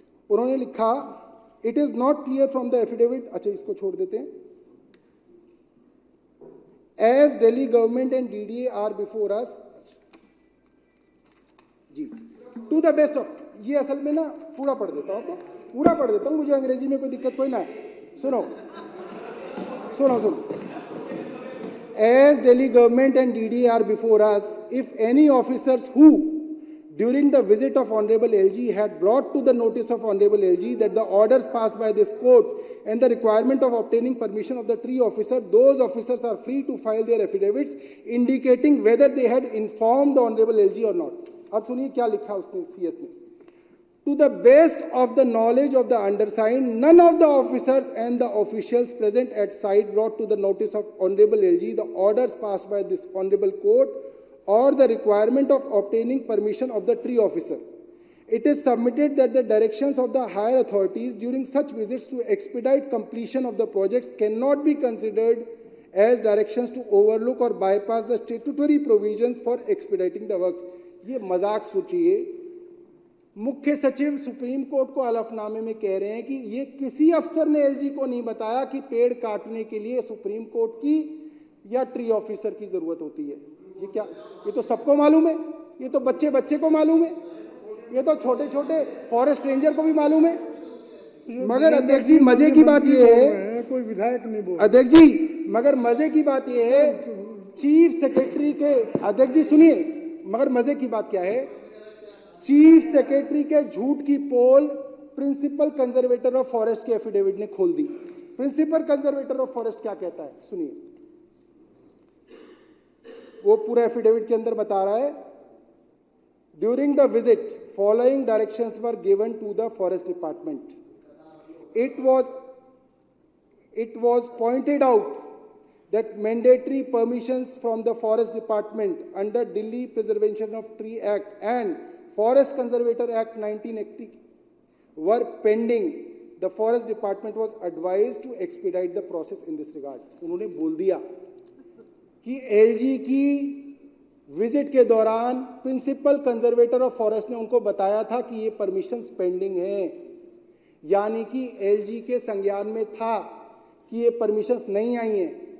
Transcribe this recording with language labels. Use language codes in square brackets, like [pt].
[hi] उन्होंने लिखा, [en] it is not clear from the affidavit, [hi] अच्छा इसको छोड़ देते हैं, [en] as Delhi government and DDA are before us जी to the best of, [hi] ये असल में ना पूरा पढ़ देता हूं, आपको पूरा पढ़ देता हूं, मुझे अंग्रेजी में कोई दिक्कत कोई ना है। सुनो सुनो सुनो। [en] As Delhi government and DDA are before us, if any officers who, during the visit of Honorable LG, had brought to the notice of Honorable LG that the orders passed by this court and the requirement of obtaining permission of the tree officer, those officers are free to file their affidavits indicating whether they had informed the Honorable LG or not. [hi] अब सुनिए क्या लिखा उसने, CS ने। [en] To the best of the knowledge of the undersigned, none of the officers and the officials present at site brought to the notice of Honorable LG the orders passed by this Honorable Court or the requirement of obtaining permission of the tree officer. It is submitted that the directions of the higher authorities during such visits to expedite completion of the projects cannot be considered as directions to overlook or bypass the statutory provisions for expediting the works. [hi] ये मजाक सोचिए, मुख्य सचिव supreme court को हलफनामे में कह रहे हैं कि ये किसी अफसर ने एलजी को नहीं बताया कि पेड़ काटने के लिए सुप्रीम कोर्ट की या ट्री ऑफिसर की जरूरत होती है। ये क्या, ये तो सबको मालूम है, ये तो बच्चे बच्चे को मालूम है, ये तो छोटे छोटे फॉरेस्ट रेंजर को भी मालूम है। मगर अध्यक्ष जी मजे की बात ये है, कोई विधायक नहीं बोल, अध्यक्ष जी मगर मजे की बात ये है, चीफ सेक्रेटरी के, अध्यक्ष जी सुनिए, मगर मजे की बात क्या है, चीफ सेक्रेटरी के झूठ की पोल प्रिंसिपल कंजर्वेटर ऑफ फॉरेस्ट के एफिडेविट ने खोल दी। प्रिंसिपल कंजर्वेटर ऑफ फॉरेस्ट क्या कहता है सुनिए, वो पूरा एफिडेविट के अंदर बता रहा है, [en] During the visit following directions were given to the forest department. It was pointed out that mandatory permissions from the Forest Department under Delhi Preservation of Tree Act and Forest Conservator Act 1980 were pending. The Forest Department was advised to expedite the process in this regard. [hi] उन्होंने बोल दिया कि LG की visit के दौरान principal conservator of forest ने उनको बताया था कि ये परमिशंस पेंडिंग हैं, यानी कि एलजी के संज्ञान में था कि ये परमिशंस नहीं आई हैं।